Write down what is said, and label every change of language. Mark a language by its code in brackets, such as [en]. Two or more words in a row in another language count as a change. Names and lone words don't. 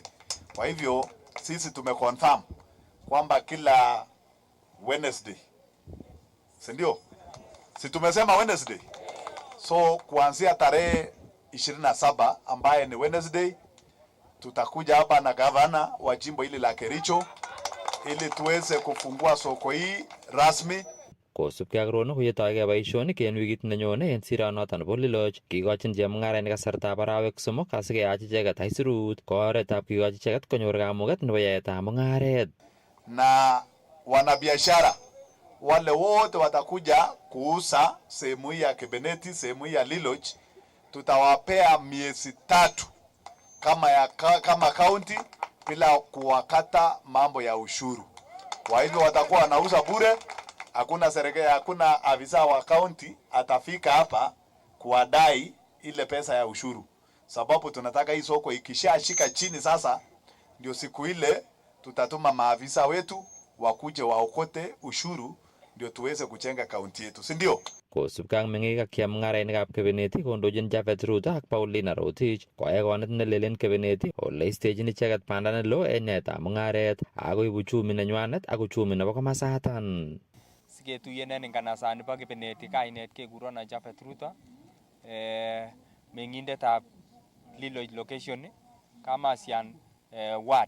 [sw] Kwa hivyo sisi tumeconfirm kwamba kila Wednesday, si ndio? Si tumesema Wednesday? So kuanzia tarehe 27 ambaye ni Wednesday, tutakuja hapa na gavana wa jimbo hili la Kericho ili tuweze kufungua soko hii rasmi. [sgc] Kosubkei ak rono koyetoigei boisionik en wikit nenyone en siranoton bo Liloch, kikochin chemung'arainik kasartab arawek 3 asikeyach icheket aisurut ko oretab kikochi icheket konyor kamuget nebo yaetab mung'aret. [sw] Na wanabiashara wale wote watakuja kuuza sehemu hii ya Kebeneti, sehemu hii ya Liloch, tutawapea miezi 3 kama county bila kuwakata mambo ya ushuru. Kwa hivyo watakuwa wanauza bure. Hakuna serikali, hakuna afisa wa county atafika hapa kuwadai ile pesa ya ushuru, sababu tunataka hii soko ikishashika chini sasa, ndio siku ile tutatuma maafisa wetu wakuje waokote ushuru, ndio tuweze kujenga kaunti yetu, si ndio? [sgc] Kosubkei ak meng'ik ak chemung'arainikab Kebeneti kondochin Japhet Ruto ak Paulina Rotich koyai konet nelel en Kebeneti ole istechin icheket banda neloo en yaetab mung'aret akoib uchumi nenywanet ak uchumi nebo komasatan. Siketuyen en nganasani bo Kebeneti kainet kekuron Japhet Ruto, meng'indetab Liloch location, Kamasian ward.